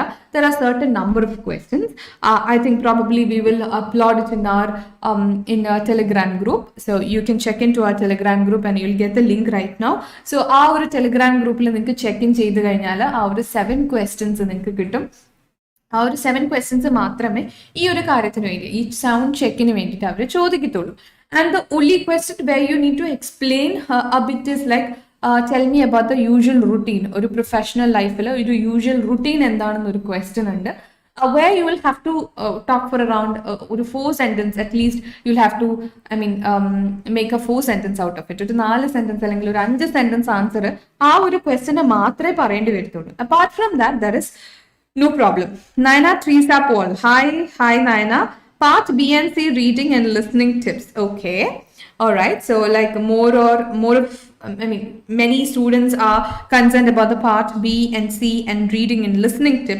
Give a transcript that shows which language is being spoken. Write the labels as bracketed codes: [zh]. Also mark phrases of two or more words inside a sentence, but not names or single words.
[en] There are certain number of questions. I think probably we will upload it in our Telegram group. So you can check into our Telegram group and you'll get the link right now. So our Telegram group [ml] ഇൽ നിങ്ങൾ [en] check in [ml] ചെയ്തു കഴിഞ്ഞാൽ ആ ഒരു 7 questions നിങ്ങൾക്ക് കിട്ടും. ആ ഒരു 7 questions മാത്രമേ ഈ ഒരു കാര്യത്തിന് വേണ്ടി, ഈ [en] sound check [ml] വേണ്ടിയിട്ട് അവർ ചോദിക്കത്തുള്ളൂ. [en] And the only question where you need to explain a bit is like, tell me about the usual routine. Or professional life, or usual routine [ml] എന്താണെന്നു ഒരു question ഉണ്ട്. [en] Where you will have to talk for around 4 sentences at least. You'll have to, make a 4 sentence out of it. [ml] Or 4 sentence അല്ലെങ്കിൽ ഒരു 5 [en] sentence answer [ml] ആ ഒരു question മാത്രമേ പറയേണ്ടി വരുത്തുള്ളൂ. [en] Apart from that, there is no problem. Naina Teresa Paul. Hi Naina. Part B and C, reading and listening tips. Okay, all right. So like many students are concerned about the part B and C and reading and listening tips.